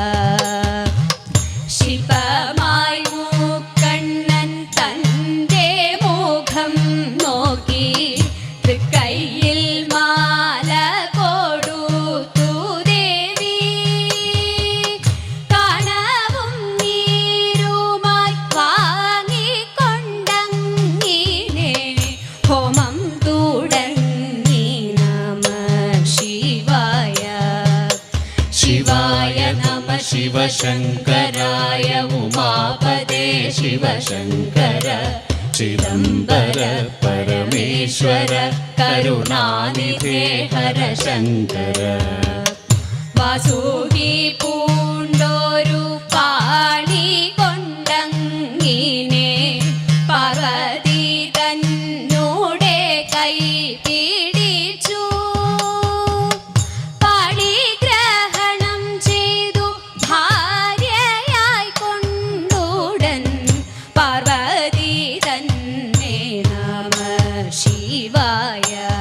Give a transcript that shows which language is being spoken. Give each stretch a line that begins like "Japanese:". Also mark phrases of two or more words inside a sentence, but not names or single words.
Malayalam: ശില്പമായി മൂക്കണ്ണൻ തന്റെ മുഖം നോക്കി തൃക്കൈയിൽ മാല കൊടുത്തു ദേവി. കണവും നീരുമായി വാങ്ങിക്കൊണ്ടങ്ങിനെ ഹോമം തുടങ്ങി നമ ശിവായ.
Sanskrit: शिवाय नमः शिवशङ्कराय उमापते शिवशङ्कर चिदम्बर परमेश्वर करुणानिधे हर शङ्कर.
Malayalam: വാസുകി പൂണ്ടൊരു പാണി കൊണ്ടങ്ങിനെ പാർവതി തന്നോടെ കൈ പിടിച്ചു പാണിഗ്രഹണം ചെയ്തു ഭാര്യയായി കൊണ്ടുടൻ പാർവതി തന്നെ നമ ശിവായ.